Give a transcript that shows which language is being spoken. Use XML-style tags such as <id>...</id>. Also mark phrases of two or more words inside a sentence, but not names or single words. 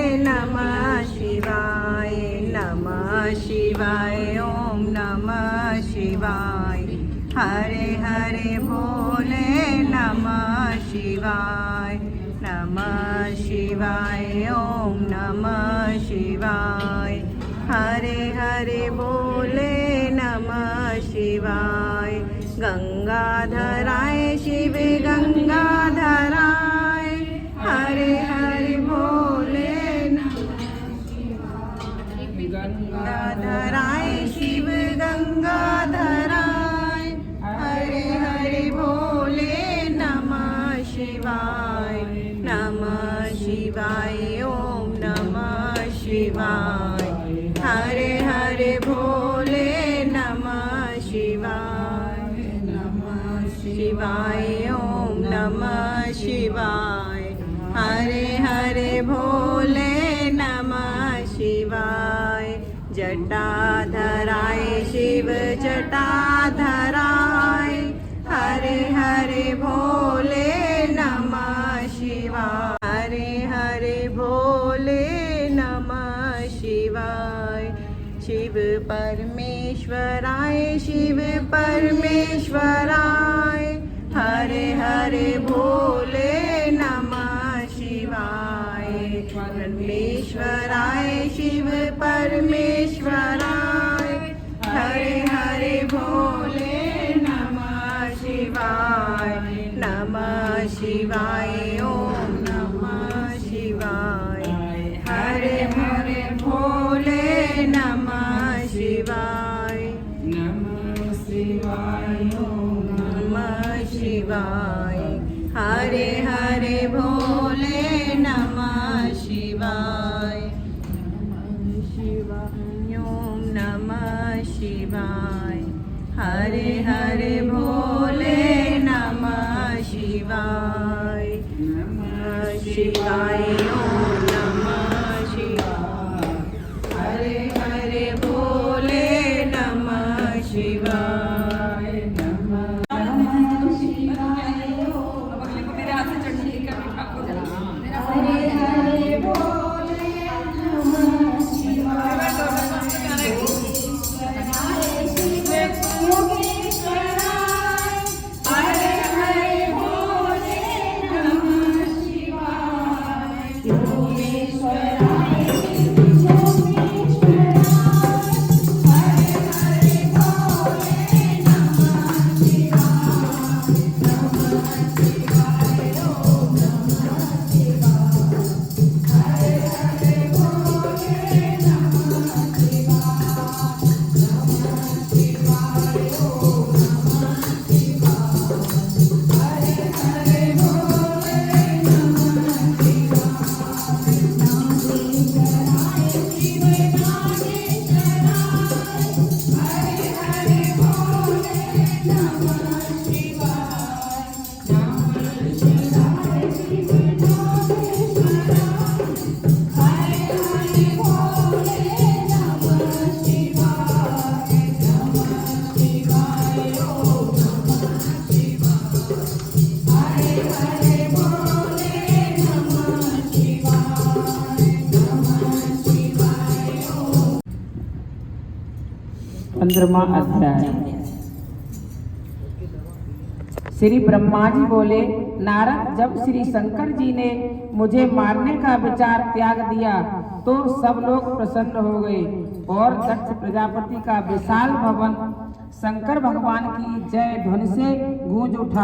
<sa>नमः शिवाय, नमः शिवाय, ओम नमः शिवाय। हरे हरे भोले नमः शिवाय, नमः शिवाय, ओम नमः शिवाय। हरे हरे भोले नमः शिवाय। गंगाधराय शिव गंगाधराय, हरे हरे भोले गंगाधराय शिव गंगाधराय, हरे हरे भोले नमः शिवाय, नमः शिवाय, ओम नमः शिवाय। हरे हरे भोले नमः शिवाय, नमः शिवाय, ओम नमः शिवाय। हरे हरे भोले नमः शिवाय। जटाधराय शिव जटाधराय, हरे हरे भोले नमः शिवाय, हरे हरे भोले नमः शिवाय। शिव परमेश्वराय शिव परमेश्वराय, हरे हरे भोले नमः शिवाय। परमेश्वराय शिव परमेश्वराय, हरे हरे भोले नमः शिवाय, नमः शिवाय, ओम नमः शिवाय। हरे हरे भोले नमः शिवाय, नमः शिवाय, ओम नमः शिवाय। हरे हरे भोले नमः शिवाय, नमः शिवाय, ओम नमः शिवाय। हरे हरे भोले नमः शिवाय, नमः शिवाय, ओम नमः शिवाय। हरे हरे भोले नमः शिवाय, नमः शिवाय, ओम हरे हरे भोले नमः शिवाय। हरे हरे भोले नमः शिवाय, योगेश्वराय योगेश्वराय। हरे हरे भोले नमः शिवाय, नमः शिवाय, ओम नमः शिवाय। हरे हरे भोले नमः शिवाय, नमः शिवाय, ओम नमः शिवाय। हरे हरे भोले नमः शिवाय, नागेश्वराय शिव नागेश्वराय। हरे हरे भोले नमः शिवाय, नागेश्वराय शिव नागेश्वराय। हरे हरे भोले नमः शिवाय, नमः शिवाय, ओम नमः शिवाय। हरे हरे भोले नमः शिवाय, नमः शिवाय, ओम।</sa> <hi>15वां अध्याय। श्री ब्रह्मा जी बोले, नारद, जब श्री शंकर जी ने मुझे मारने का विचार त्याग दिया तो सब लोग प्रसन्न हो गए और दक्ष प्रजापति का विशाल भवन शंकर भगवान की जय ध्वनि से गूंज उठा।</hi>